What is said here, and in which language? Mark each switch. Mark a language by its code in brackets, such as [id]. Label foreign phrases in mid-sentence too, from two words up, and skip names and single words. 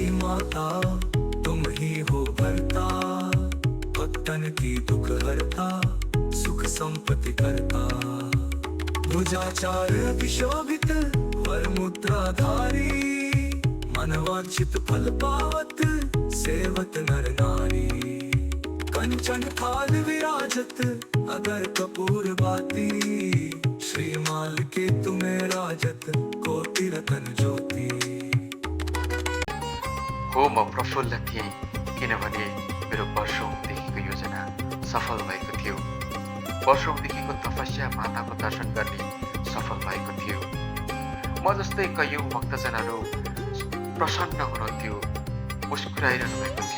[hi] माता तुम ही हो भरता भक्तन की दुख हरता सुख संपत्ति करता भुजाचार अभिशोभित वर मुद्राधारी मनवांछित फल पावत सेवत नर नारी कंचन थाल विराजत अगर कपूर बाती श्रीमाल के तुम्हें राजत कोटि रतन ज्योति [ne] हो म प्रफुल्ल थिएँ किनभने मेरो वर्षौँदेखिको योजना सफल भएको थियो। वर्षौँदेखिको तपस्या माताको दर्शन गर्ने सफल भएको थियो। म जस्तै कयौँ भक्तजनहरू प्रसन्न हुनुहुन्थ्यो, मुस्कुराइरहनु भएको थियो।